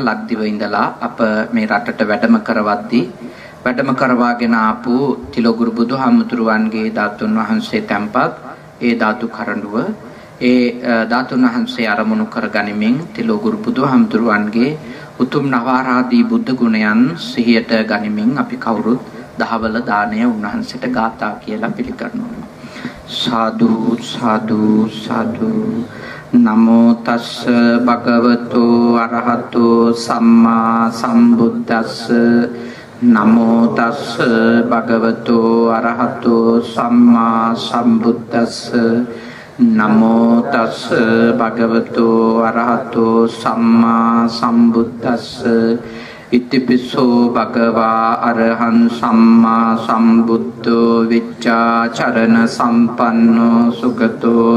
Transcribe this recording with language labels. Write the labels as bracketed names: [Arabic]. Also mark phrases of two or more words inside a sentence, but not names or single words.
[Sinhala] ලක්දිව ඉඳලා අප මේ රටට වැඩම කරවද්දී වැඩම කරවාගෙන ආපු තිලෝගුරු බුදුහාමුදුරුවන්ගේ ධාතුන් වහන්සේ තැන්පත් ඒ ධාතු කරඬුව ඒ ධාතුන් වහන්සේ අරමුණු කරගනිමින් තිලෝගුරු බුදුහාමුදුරුවන්ගේ උතුම් නවාරාදී බුද්ධ ගුණයන් සිහියට ගනිමින් අපි කවුරුත් දහවල දාණය උන්වහන්සේට ගාථා කියලා පිළිගන්නවා. [Pali] साधु साधु साधु नमो तस् भगवतो अरहतो सम्मा संबुद्दस्स नमो तस् भगवतो अरहतो सम्मा संबुद्दस्स नमो तस् भगवतो अरहतो सम्मा संबुद्दस्स इतिपिसो भगवा अरहं सम्मा संबुद्धो विच्चाचरण संपन्नो सुगतो